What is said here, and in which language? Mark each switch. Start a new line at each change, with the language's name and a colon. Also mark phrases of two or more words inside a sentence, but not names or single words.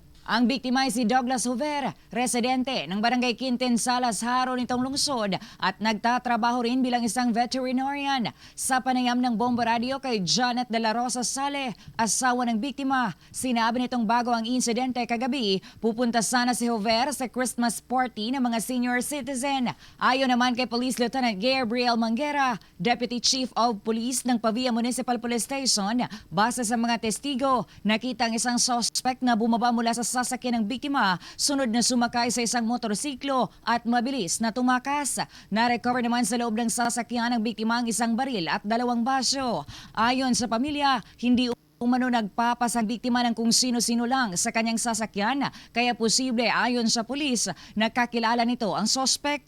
Filipino: Ang biktima ay si Douglas Hover, residente ng Barangay Quintin Salas, Haro nitong lungsod at nagtatrabaho rin bilang isang veterinarian. Sa panayam ng Bombo Radio kay Janet de la Rosa Sale, asawa ng biktima, sinabi nitong bago ang insidente kagabi, pupunta sana si Hover sa
English: Christmas party
Filipino: ng mga
English: senior citizen.
Filipino: Ayon naman kay Police Lieutenant Gabriel Manguera,
English: Deputy Chief of Police
Filipino: ng Pavia Municipal Police Station, base sa mga testigo, nakita ang isang suspect na bumaba mula sa sasakyan ng biktima, sunod na sumakay sa isang motorsiklo at mabilis na tumakas. Na-recover naman sa loob ng sasakyan ng biktima ang isang baril at 2 basyo. Ayon sa pamilya, hindi umano nagpapasang biktima ng kung sino-sino lang sa kanyang sasakyan, kaya posible ayon sa pulis nakakilala nito ang sospek.